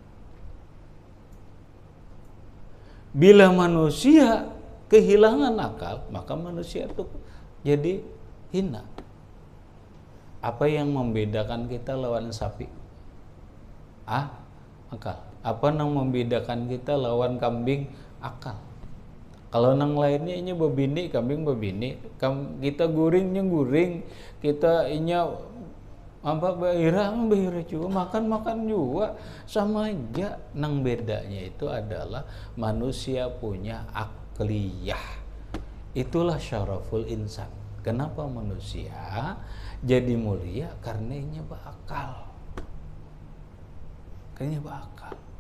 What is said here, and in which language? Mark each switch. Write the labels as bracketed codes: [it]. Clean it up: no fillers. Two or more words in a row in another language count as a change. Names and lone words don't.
[id] Bila manusia kehilangan akal, maka manusia itu jadi hina. Apa yang membedakan kita lawan sapi? Akal. Apa yang membedakan kita lawan kambing? Akal. [bjn] Kalau nang lainnya inya babini, kambing babini, kita guringnya guring, kita inya apa bahira juga makan juga sama aja. [id] Nang bedanya itu adalah manusia punya akliyah. Itulah [ar] syaraful insan. [id] Kenapa manusia jadi mulia? Karena inya berakal. Karena berakal.